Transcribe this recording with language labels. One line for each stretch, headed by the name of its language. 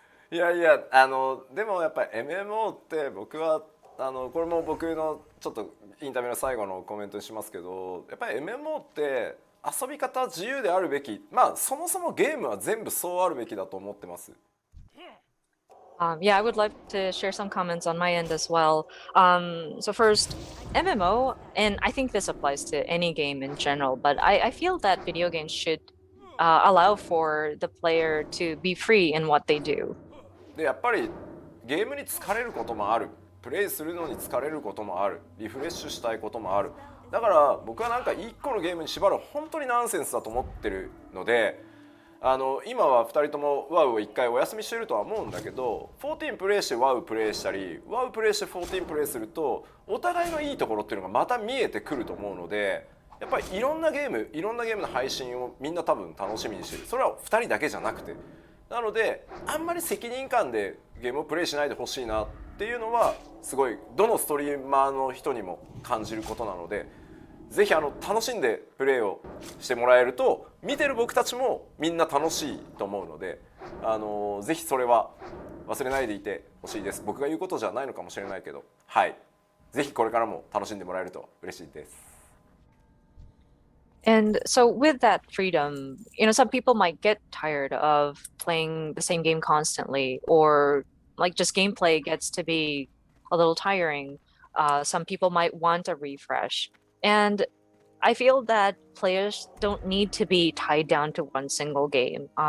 Japanese: いやいやでもやっぱり MMO って僕はこれも僕のちょっとインタビューの最後のコメントにしますけど、やっぱり MMO って遊び方自由であるべき、まあそもそもゲームは全部そうあるべきだと思ってます。
English: Yeah, I would like to share some comments on my end as well. So first, MMO, and I think this applies to any game in general, but I feel that video games should allow for the player to be free in what they do.
Japanese: でやっぱりゲームに疲れることもある、プレイするのに疲れることもある、リフレッシュしたいこともある。だから僕はなんか1個のゲームに縛る本当にナンセンスだと思ってるので、今は2人とも WoW を1回お休みしてるとは思うんだけど、14プレイして WoW プレイしたり WoW プレイして14プレイするとお互いのいいところっていうのがまた見えてくると思うので、やっぱりいろんなゲームの配信をみんな多分楽しみにしてる。それは2人だけじゃなくて、なのであんまり責任感でゲームをプレイしないでほしいなっていうのはすごいどのストリーマーの人にも感じることなので、ぜひ楽しんでプレイをしてもらえると見てる僕たちもみんな楽しいと思うので、ぜひそれは忘れないでいてほしいです。僕が言うことじゃないのかもしれないけど、はい、ぜひこれからも楽しんでもらえると嬉しいです。
English: And so with that freedom, some people might get tired of playing the same game constantly, or like just gameplay gets to be a little tiring. Some people might want a refresh. And I feel that players don't need to be tied down to one single game.